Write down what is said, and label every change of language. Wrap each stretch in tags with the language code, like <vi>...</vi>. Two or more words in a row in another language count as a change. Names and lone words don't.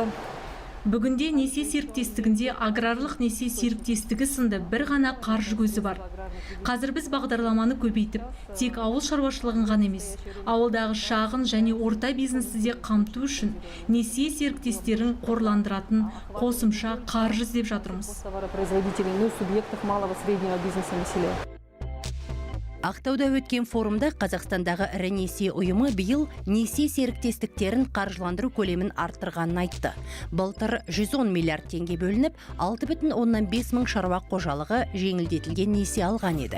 <kk>Бүгінде несие серіктестігінде аграрлық несие серіктестігі сынды бір ғана қаржы көзі бар. Қазір біз бағдарламаны көбейтіп, тек ауыл шаруашылығын ғана емес, ауылдағы шағын және орта бизнесті де қамту үшін несие серіктестерін қорландыратын қосымша қаржы іздеп жатырмыз.</kk> <ru>Субъектов малого среднего бизнеса населения.</ru> <kk>Ақтауда өткен форумда Қазақстандағы ірі несие ұйымы биыл несие серіктестіктерін қаржыландыру көлемін арттырғанын айтты. Былтыр 110 миллиард теңге бөлініп, 6,5 мың шаруа қожалығы жеңілдетілген несие алған еді.</kk>